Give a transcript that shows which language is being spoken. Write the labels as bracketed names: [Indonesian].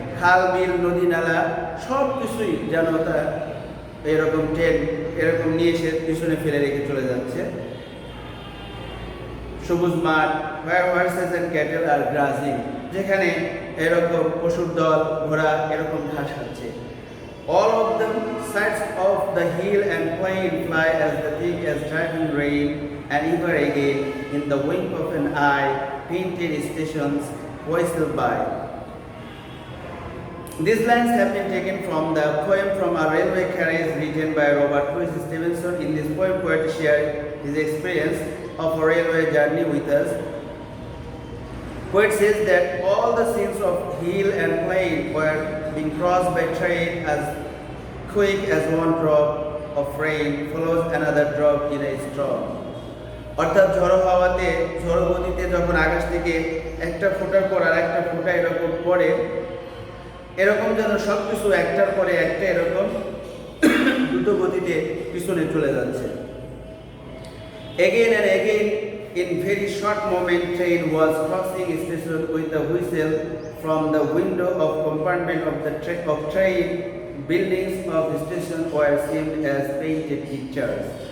[Bangla] খাল, বিল, নদী, নালা সব কিছুই যেন তার এরকম ট্রেন এরকম নিয়ে এসে পিছনে ফেলে রেখে চলে যাচ্ছে। [English] সবুজ মাঠ, where horses and cattle are grazing, [Bangla] যেখানে এরকম পশুর দল, ঘোড়া এরকম ঘাস খাচ্ছে। [English] All of them sights of the hill and plain fly as the thick as driving rain, and ever again in the wink of an eye painted stations whistle by. These lines have been taken from the poem From a Railway Carriage written by Robert Louis Stevenson. In this poem, poet shared his experience of a railway journey with us. Poet says that all the scenes of hill and plain were being crossed by train as quick as one drop of rain follows another drop in a storm. [Bangla] অর্থাৎ ঝড়ো হাওয়াতে, ঝড়ো গতিতে যখন আকাশ থেকে একটা ফোঁটার পর আর একটা ফোঁটা এরকম পড়ে, এরকম যেন সব কিছু একটার পরে একটা এরকম দ্রুত গতিতে পিছনে চলে যাচ্ছে। [English] Again and again in very short moment train was crossing station with a whistle from the window of compartment of the train. Buildings of the station were seen as painted pictures.